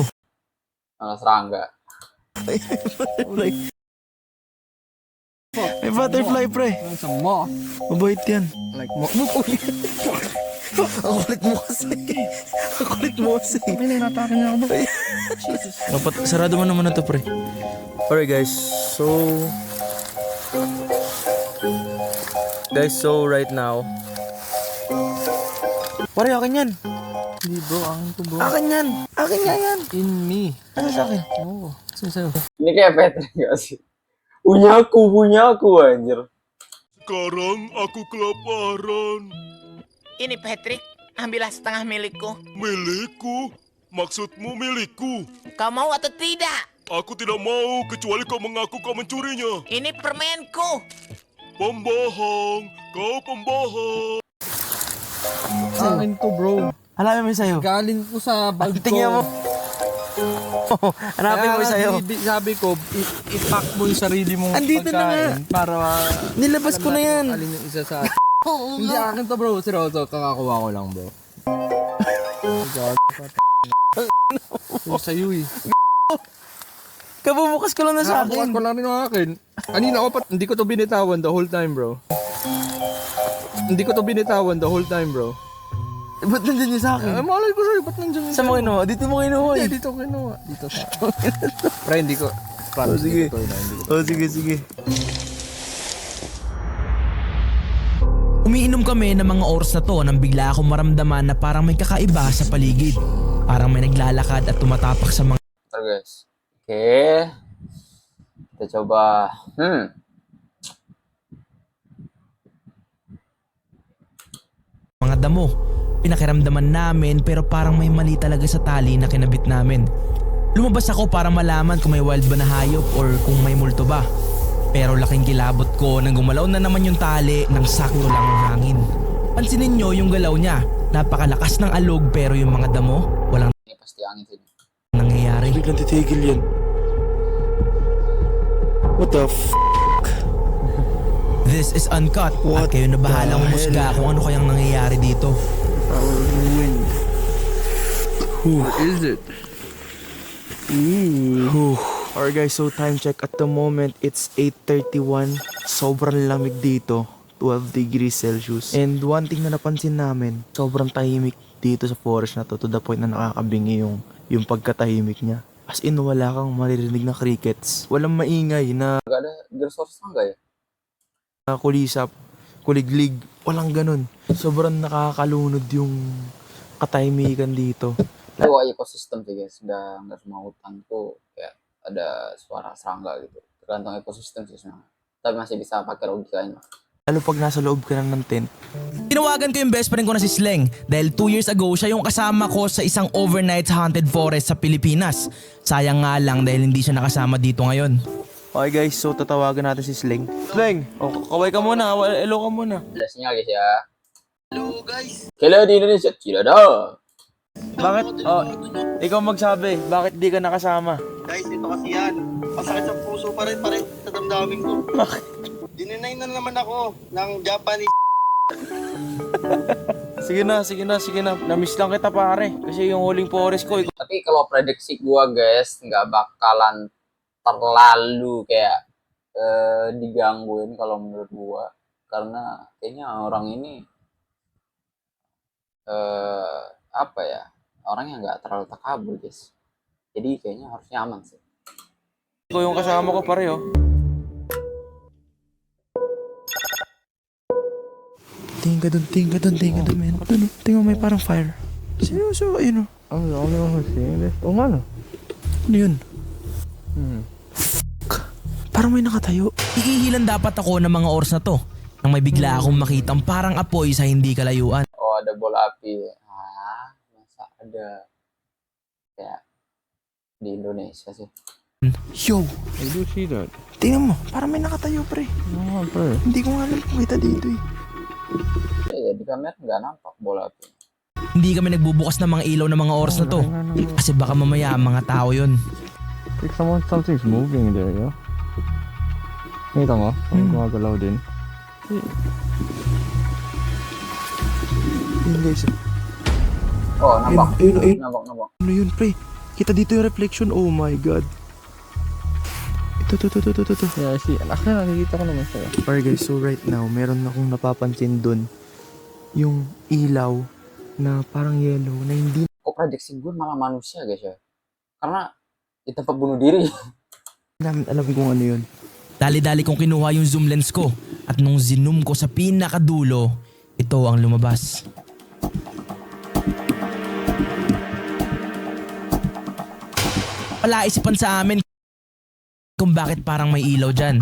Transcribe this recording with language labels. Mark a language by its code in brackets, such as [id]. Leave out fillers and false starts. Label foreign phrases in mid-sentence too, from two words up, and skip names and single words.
[tl] Serangga. Like, May butterfly, pre. Sa moth. Mabait yan. [en] Like moth. [tl] Ang kulit mo kasi. Ang kulit mo kasi. May ninatake niya ako, bro. Sarado mo naman na to, pre. [en] Alright, guys. So right now. [tl] Pare, akin yan. Hindi, bro. Akin to, bro. Akin yan. Akin nga yan. [en] In me. [tl] Ano sa akin? Oo. Sino sa'yo? Ini kayak Patrick kasi. [id] Punya aku anjir. Sekarang aku kelaparan. Ini Patrick, ambillah setengah milikku. Milikku? Maksudmu milikku? Kau mau atau tidak? Aku tidak mau kecuali kau mengaku kau mencurinya. Ini permenku. Pembohong, kau pembohong. [tl] Akin to, bro. Hanapin mo yung sa'yo. Galing ko sa bag ko. Tingnan mo. Hanapin mo yung sa'yo. Sabi ko, i-pack mo yung sarili mong Andito na nga. pagkain para Nilabas ko na yan. alin yung isa sa atin. Hindi akin to, bro. Seryoso, kakakuha ko lang, bro. Yung sa'yo eh. Kabubukas ko lang na sa Nakabukas akin. ko lang rin yung akin. Kanina ko hindi ko to binitawan [en] the whole time, [tl] bro. Hindi ko to binitawan [en] the whole time, [tl] bro. Ba't nandun yung sa akin? Malay ko sa'yo, ba't nandiyan yung Saan mo kinuha? Dito mo kinuha eh. Hindi, dito ko kinuha. Dito sa Pre, hindi ko. Promise, sige. hindi ko to, hindi ko. Oh, sige. Umiinom kami ng mga oras na to nang bigla akong maramdaman na parang may kakaiba sa paligid. Parang may naglalakad at tumatapak sa mga [id] Ntar guys. Oke. Kita coba. [tl] damo. Pinakiramdaman namin pero parang may mali talaga sa tali na kinabit namin. Lumabas ako para malaman kung may wild ba na hayop or kung may multo ba. Pero laking kilabot ko nang gumalaw na naman yung tali nang sakto lang ang hangin. Pansinin nyo yung galaw niya. Napakalakas ng alog pero yung mga damo walang [id] Ini pasti angin sini. [tl] nangyayari. Biglang titigil yan. [en] What the f***? This is uncut at What [tl] kayo na bahalang [en] the [tl] humusga [en] hell? [tl] kung ano kayang nangyayari dito. [en] What is it? Alright guys, so time check at the moment it's 8:31. [tl] Sobrang lamig dito, [en] 12 degrees Celsius. [tl] And one thing na napansin namin, sobrang tahimik dito sa forest na [en] to the point [tl] na nakakabingi yung pagkatahimik niya. [en] As in [tl] wala kang maririnig na crickets. Walang maingay na [id] Gak ada gersos enggak ya? [tl] kulisap, kuliglig. Walang ganun. Sobrang nakakalunod yung katahimikan dito. [id] Itu ekosistem sih guys. Nggak semua hutan tuh kayak ada suara serangga gitu. Tergantung ekosistem sih sebenarnya. Tapi masih bisa pakai logikanya. [tl] Lalo pag nasa loob ka lang ng tent. Tinawagan ko yung [en] best friend [tl] ko na si Sleng dahil [en] 2 years ago [tl] siya yung kasama ko sa isang [en] overnight haunted forest [tl] sa Pilipinas. Sayang nga lang dahil hindi siya nakasama dito ngayon. [en] Okay guys, [tl] so tatawagan natin si Sleng. Sleng, kaway ka muna, hello ka muna. [id] Ada sinyal guys ya. Halo guys. Hello di Indonesia. Tidak ada. [tl] Bakit? Oh, ikaw magsabi, bakit di ka nakasama? Guys, ito kasi yan. Masakit sa puso pa rin sa damdamin ko. Bakit? Dininay na naman ako ng Japanese. Sige na. Namiss lang kita pare. Kasi yung huling forest ko, [id] Tapi kalau prediksi gua guys, nggak bakalan terlalu kayak digangguin kalau menurut gua. Karena kayaknya orang ini apa ya, orangnya nggak terlalu takabur guys. Jadi kayaknya harusnya aman sih. [tl] ikaw yung kasama ko pare oh. Tingin ka dun, men. Ano? Tingin mo may parang fire. Seryoso, ayun oh. Ang dami ko kasi. O nga no? Ano yun? Parang may nakatayo. Iihilan dapat ako ng mga oras na to nang may bigla akong makitang parang apoy sa hindi kalayuan. [id] Oh ada bola api. Ah, masa ada kayak di Indonesia sih. [en] Yo, I do see that. [tl] tingnan mo. Parang may nakatayo pre. Oo, pre. Hindi ko nga alam kung kita dito eh. [id] Ya di kamera nggak nampak bola api. [tl] Hindi kami nagbubukas ng mga ilaw ng mga oras na to kasi baka mamaya mga tao yun. [en] Like something's moving there, yo. [tl] Nakita mo? Ang gumagalaw din. Yun guys. [id] Oh nampak. [tl] Ayun. [id] Nampak. [tl] Ano yun pre? Kita dito yung reflection. [en] Oh my god. Ito. Yeah, I see. Actually, [tl] nakikita ko naman sa'yo. [en] Alright guys, so right now, [tl] meron akong napapansin dun. Yung ilaw na parang yellow na hindi [id] Kok prediksi gue malah manusia guys ya. Karena di tempat bunuh diri. [tl] namin alam kung ano yun. Dali-dali kong kinuha yung [en] zoom lens [tl] ko at nung zoom ko sa pinakadulo, ito ang lumabas. Palaisipan sa amin kung bakit parang may ilaw dyan.